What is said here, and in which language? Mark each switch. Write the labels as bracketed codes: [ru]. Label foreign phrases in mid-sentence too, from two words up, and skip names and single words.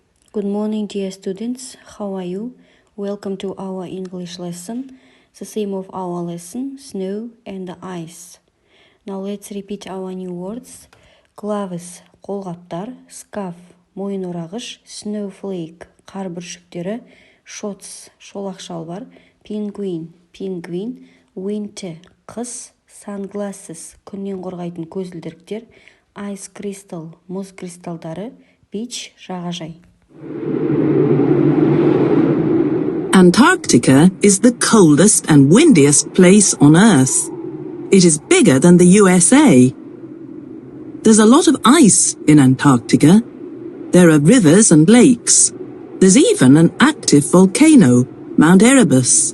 [en] Good morning, dear students. How are you? Welcome to our English lesson. The theme of our lesson, snow and ice. Now let's repeat our new words. [kk] Клавес, қолғаптар, scarf, мойын орағыш, snowflake, қар бүршіктері, shorts, шолақ шалбар, penguin, пингвин, winter, қыс, sunglasses, күннен қорғайтын көзілдіріктер, [en] ice crystal, [kk] мұз кристалдары, beach, жағажай. [en] Antarctica is the coldest and windiest place on Earth. It is bigger than the USA. There's a lot of ice in Antarctica. There are rivers and lakes. There's even an active volcano, Mount Erebus.